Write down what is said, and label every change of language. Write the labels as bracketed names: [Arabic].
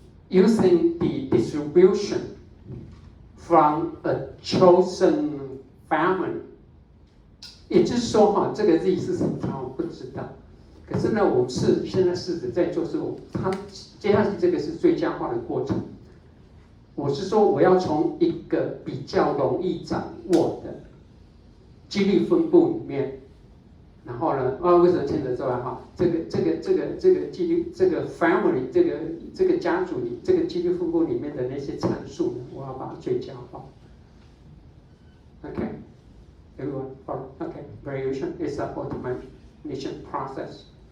[English] Using the distribution from a chosen family. [Chinese] 也就是说哈，这个 Z 是什么我不知道。可是呢，我们现在试着在做是，它接下去这个是最佳化的过程。我是说，我要从一个比较容易掌握的几率分布里面，然后呢，为什么牵扯出来哈？这个几率，这个 family， 这个家族里，这个几率分布里面的那些参数呢，我要把它最佳化。 [English] Okay, everyone follow? Okay, variation is an optimization process.